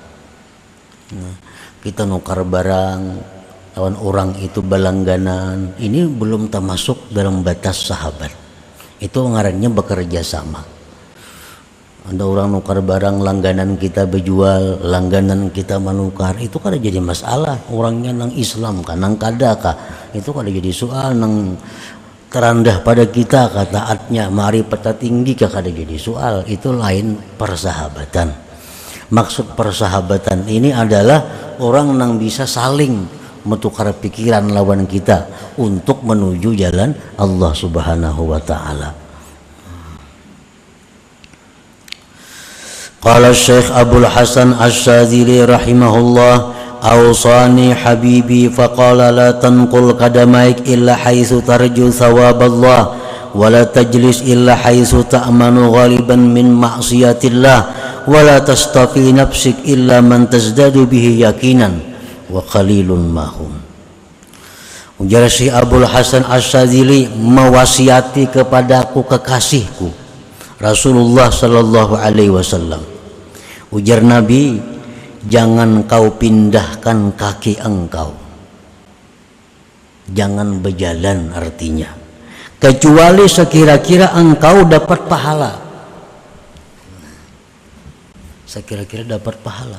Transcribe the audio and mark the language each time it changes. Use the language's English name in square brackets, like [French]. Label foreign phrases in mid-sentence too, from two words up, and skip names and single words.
[Banjar] Kita nukar barang lawan orang itu berlangganan, ini belum termasuk dalam batas sahabat. Itu ngarannya bekerja sama. Ada orang nukar barang, langganan kita berjual, langganan kita menukar, itu kada jadi masalah. Orangnya nang Islam kan, nang kada kah, itu kada jadi soal. Nang terendah pada kita kah, taatnya ma'rifat tinggi kah, kada jadi soal. Itu lain persahabatan. Maksud persahabatan ini adalah orang nang bisa saling menukar pikiran lawan kita untuk menuju jalan [Arabic] الله سبحانه وتعالى. قال الشيخ عبد الحسن الشاذلي رحمه الله أوصاني حبيبي فقال لا تنقل قدميك إلا حيث ترجو ثواب الله ولا تجلس إلا حيث تأمن غالبا من معصية الله ولا تصطفي نفسك إلا من تزداد به يقينا وقليل ما هم. [Banjar] Ujar Syekh Abdul Hasan Asy-Syadzili, mewasiati kepadaku kekasihku Rasulullah [Arabic] صلى الله عليه وسلم. [Banjar] Ujar Nabi, jangan kau pindahkan kaki engkau, jangan berjalan artinya, kecuali sekira-kira engkau dapat pahala. Sekira-kira dapat pahala.